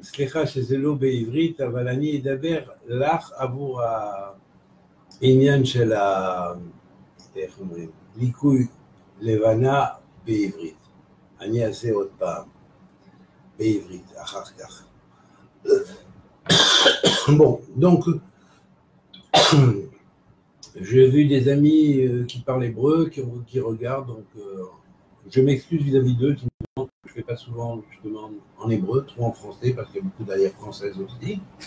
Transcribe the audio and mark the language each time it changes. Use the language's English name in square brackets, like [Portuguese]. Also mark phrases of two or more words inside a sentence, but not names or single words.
[Hebrew] Slicha שזלו בעברית, אבל אני אדבר לך עבור העניין של איך אומרים, ליקוי לבנה בעברית. אני אעשה עוד פעם בעברית, אחר כך. [French] Bon, donc, j'ai vu des amis qui parlent hébreu, qui regardent, donc je m'excuse vis-à-vis d'eux, qui me demandent que je ne fais pas souvent justement en hébreu, trop en français, parce qu'il y a beaucoup d'arrière françaises aussi.